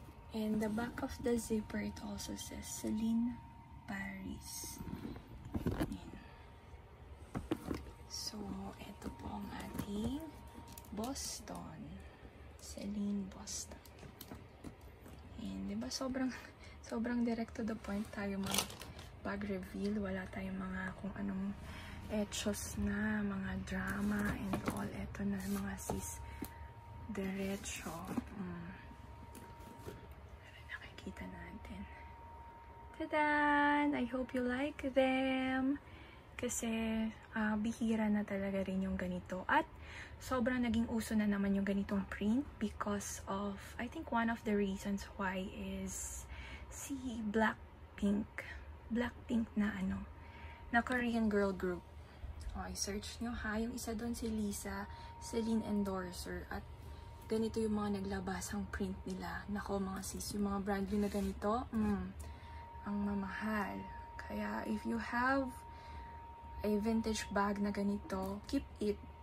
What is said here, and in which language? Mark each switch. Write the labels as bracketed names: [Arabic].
[English] And the back of the zipper, it also says Celine Paris. [Filipino] Ayan. So, ito po ang ating Boston. Celine Boston. And, diba, sobrang [English] direct to the point [Filipino] tayo mga bag reveal. Wala tayong mga kung anong etchos na, mga drama and all. Ito na mga sis. Diretso. Nakikita natin. [English] Tadan! I hope you like them. [Filipino] Kasi bihira na talaga rin yung ganito. At sobrang naging uso na naman yung ganitong print [English] because of, I think one of the reasons why is [Filipino] si Blackpink na Korean girl group. Okay, search nyo ha. Yung isa doon si Lisa, Celine endorser. At ganito yung mga naglabasang print nila. Nako mga sis, yung mga brand new na ganito, ang mamahal. Kaya [English] if you have a vintage bag [Filipino] na ganito, keep it.